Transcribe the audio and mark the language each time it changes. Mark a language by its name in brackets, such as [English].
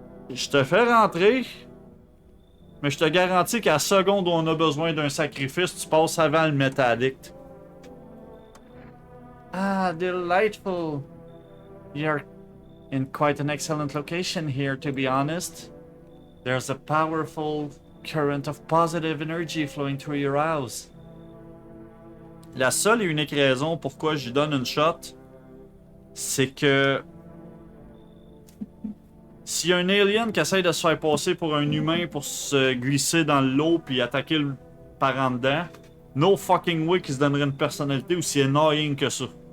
[French] Je te fais rentrer, mais je te garantis qu'à la seconde où on a besoin d'un sacrifice, tu passes avant le métallique. [English] Ah, delightful. You're in quite an excellent location here, to be honest. There's a powerful current of positive energy flowing through your house. [French] La seule et unique raison pourquoi je lui donne une shot, c'est que s'il y a un alien qui essaye de se faire passer pour un humain pour se glisser dans l'eau puis attaquer le par en dedans, [English] no fucking way [French] qu'il se donnerait une personnalité aussi annoying que ça.